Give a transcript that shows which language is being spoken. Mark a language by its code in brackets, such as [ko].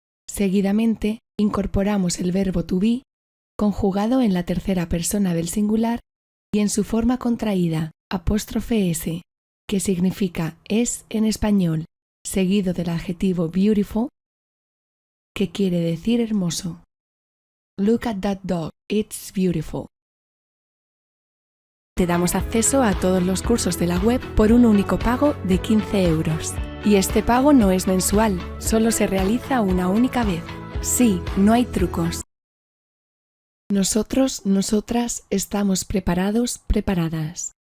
[es] Seguidamente, incorporamos el verbo to be, conjugado en la tercera persona del singular y en su forma contraída, ''s'', que significa es en español, seguido del adjetivo beautiful, que quiere decir hermoso. [en] Look at that dog, it's beautiful. [es] Te damos acceso a todos los cursos de la web por un único pago de 15 €. Y este pago no es mensual, solo se realiza una única vez. Sí, no hay trucos. Nosotros, nosotras estamos preparados, preparadas.